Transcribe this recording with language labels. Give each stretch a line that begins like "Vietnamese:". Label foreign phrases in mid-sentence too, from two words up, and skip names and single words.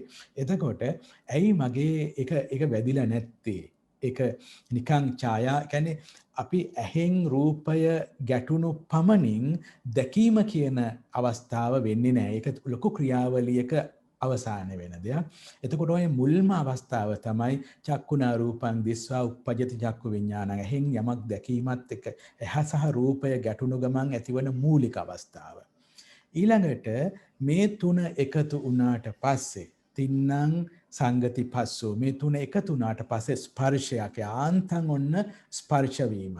Sinhala: එතකොට ඇයි මගේ ඒක වැදිලා නැත්තේ? ඒක නිකන් ඡායා කියන්නේ අපි ඇහෙන් රූපය ගැටුණු පමණින් දැකීම කියන අවස්ථාව වෙන්නේ නැහැ. ඒක ලොකු ක්‍රියාවලියක අවසාන වෙන දෙයක්. එතකොට ඔය මුල්ම අවස්ථාව තමයි
Pali: චක්කුණා රූපං දිස්වා uppajjati චක්කු විඥානං.
Sinhala: ඇහෙන් යමක් දැකීමත් එක්ක ඇහ සහ රූපය ගැටුණු ගමන් ඇතිවන මූලික අවස්ථාව. ඊළඟට මේ තුන එකතු වුණාට පස්සේ
Pali: තින්නම් සංගති පස්සෝ,
Sinhala: මේ තුන එකතු වුණාට පස්සේ ස්පර්ශයක්, යාන්තම් ඔන්න ස්පර්ශ වීමක්.